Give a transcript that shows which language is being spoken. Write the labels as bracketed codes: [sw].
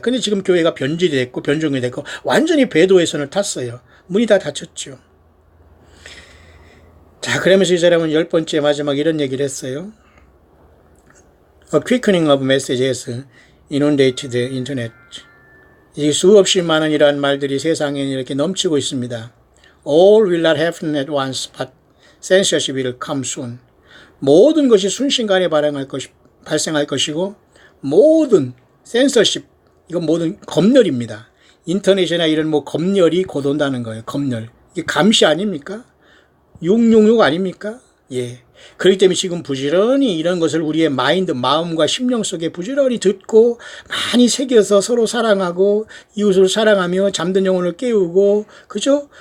[ko] 근데 지금 교회가 변질이 됐고 변종이 됐고 완전히 배도의 선을 탔어요. 문이 다 닫혔죠. 자, 그러면서 이 사람은 10번째 마지막 이런 얘기를 했어요. [en] A quickening of messages inundated the internet. [ko] 이 수없이 많은 이러한 말들이 세상에 이렇게 넘치고 있습니다. [en] All will not happen at once, but censorship will come soon. [ko] 모든 것이 순식간에 발생할 것이고 모든 censorship, 이건 모든 검열입니다. 인터넷이나 이런 뭐 검열이 곧 온다는 거예요. 검열. 이게 감시 아닙니까? 666 아닙니까? 예. 그렇기 때문에 지금 부지런히 이런 것을 우리의 마인드, 마음과 심령 속에 부지런히 듣고 많이 새겨서 서로 사랑하고 이웃을 사랑하며 잠든 영혼을 깨우고, 그죠?